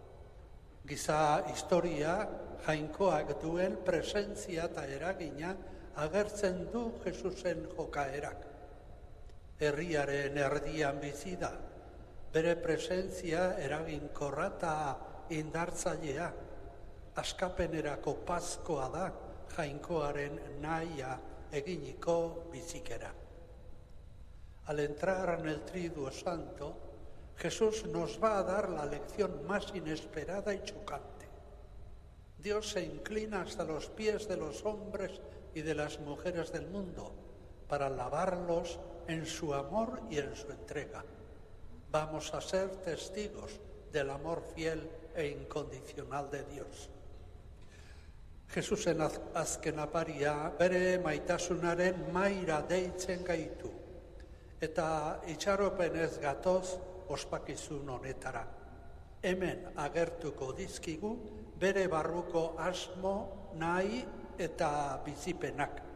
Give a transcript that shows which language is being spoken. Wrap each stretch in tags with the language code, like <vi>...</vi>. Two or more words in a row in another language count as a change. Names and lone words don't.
<eu>Giza historia Jainkoak duen presentzia eta eragina agertzen du Jesusen jokaerak. Herriaren erdian bizi da, bere presentzia eraginkorra eta indartzailea. Askapenerako Paskoa da Jainkoaren nahia eginiko bizikera.</eu> <es>Al entrar en el Triduo Santo, Jesús nos va a dar la lección más inesperada y chocante. Dios se inclina hasta los pies de los hombres y de las mujeres del mundo para lavarlos en su amor y en su entrega. Vamos a ser testigos del amor fiel e incondicional de Dios.</es> <eu>Jesusen azken aparia bere maitasunaren maira deitzen gaitu, eta itxaropenez gatoz ospakizun honetara. Hemen agertuko dizkigu bere barruko asmo, nahi eta bizipenak.</eu>